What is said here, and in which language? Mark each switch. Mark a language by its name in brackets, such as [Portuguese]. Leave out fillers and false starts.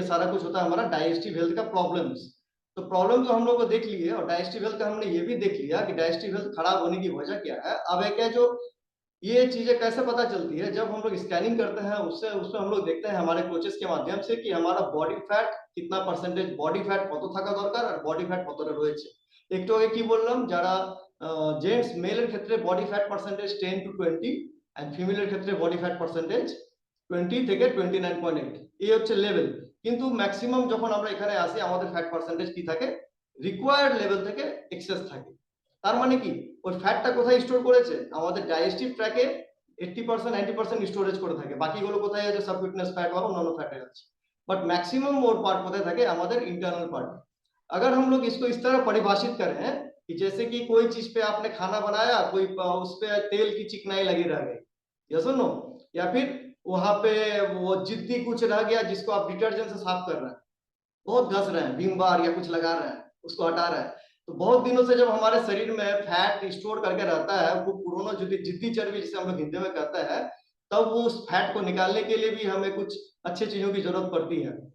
[Hindi] ये सारा कुछ होता है हमारा डाइजेस्टिव हेल्थ का प्रॉब्लम्स। तो प्रॉब्लम तो हम लोग को देख लिए, और डाइजेस्टिव हेल्थ का हमने ये भी देख लिया कि डाइजेस्टिव हेल्थ खराब होने की वजह क्या है। अब एक है जो ये चीजें कैसे पता चलती है, जब हम लोग स्कैनिंग करते हैं उसमें हम लोग देखते हैं हमारे कोचेस के माध्यम से कि हमारा बॉडी फैट कितना परसेंटेज, बॉडी फैट [Bangla] কত থাকা দরকার আর বডি ফ্যাট কতটা রয়েছে। একটু আগে কি বললাম, যারা জেন্টস মেলের ক্ষেত্রে body fat percentage 10 to 20 and ফিমেলের ক্ষেত্রে বডি ফ্যাট পার্সেন্টেজ 20 থেকে 29.8, এই হচ্ছে লেভেল। কিন্তু ম্যাক্সিমাম যখন আমরা এখানে আসি আমাদের ফ্যাট পার্সেন্টেজ কি থাকে, রিকোয়ার্ড লেভেল থেকে এক্সেস থাকে। তার মানে কি, ওই ফ্যাটটা কোথায় স্টোর করেছে, আমাদের ডাইজেস্টিভ ট্র্যাকে 80% 90% স্টোরেজ করে থাকে, বাকিগুলো কোথায় আছে, সাবকুটেনিয়াস ফ্যাট বা অন্যান্য ফ্যাটে আছে। [Hindi] बट मैक्सिमम और पार्ट कोথায় [Bangla] থাকে, আমাদের [Hindi] इंटरनल पार्ट। अगर हम लोग इसको इस तरह परिभाषित करें कि जैसे कि कोई चीज पे आपने खाना बनाया, कोई उस पे तेल की चिकनाई लगी रह गई, या सुनो, या फिर वहां पे वो जिद्दी कुछ रह गया जिसको आप डिटर्जेंट से साफ कर रहे हैं, बहुत घस रहे हैं, विम बार या कुछ लगा रहे हैं, उसको हटा रहे हैं, तो बहुत दिनों से जब हमारे शरीर में फैट स्टोर करके रहता है, वो पुराना जो जिद्दी चर्बी जिसे हम लोग हिंदी में कहते हैं, तब वो उस फैट को निकालने के लिए भी हमें कुछ अच्छी चीजों की जरूरत पड़ती है।